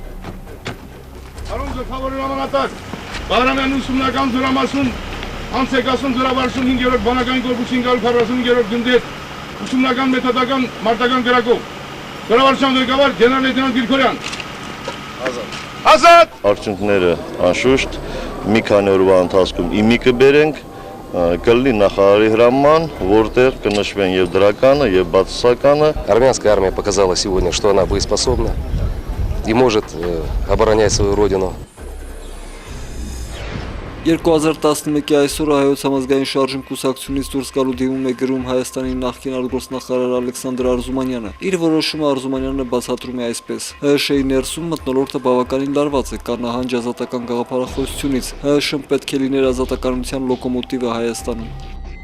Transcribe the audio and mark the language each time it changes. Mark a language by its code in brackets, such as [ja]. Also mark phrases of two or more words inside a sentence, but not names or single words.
[hy] Արոն գլխավոր հրամանատար, Բաղրամյան ուսումնական զորամասում անցեկասում զորավարժություն 5-րդ բանակային կորպուսի 545-րդ գնդեր ուսումնական մեթոդական մարտական գրակով զորավարժության ղեկավար գեներալ լեյտենանտ Գրիգորյան։ Ազատ։ Արդյունքները անշուշտ մի քանի օրվա ընթացքում իմի կբերենք, կլինի նախարարի հրաման, որտեղ կնշվեն եւ դրականը, եւ բացասականը։ [ru] Армянская армия показала сегодня, что она боеспособна и может оборонять свою родину. [hy] 2011-ի այսօրը Հայոց համազգային շարժում կուսակցությունից դուրս գալու դիմում է գրում Հայաստանի նախկին արտգործնախարար Ալեքսանդր Արզումանյանը։ Իր որոշումը Արզումանյանը բացատրում է այսպես. ՀՀՇ-ի ներսում մթնոլորտը բավականին լարված է, կա նահանջ ազատական գաղափարախոսությունից։ ՀՀՇ-ն պետք է լիներ ազատականության լոկոմոտիվը Հայաստանում։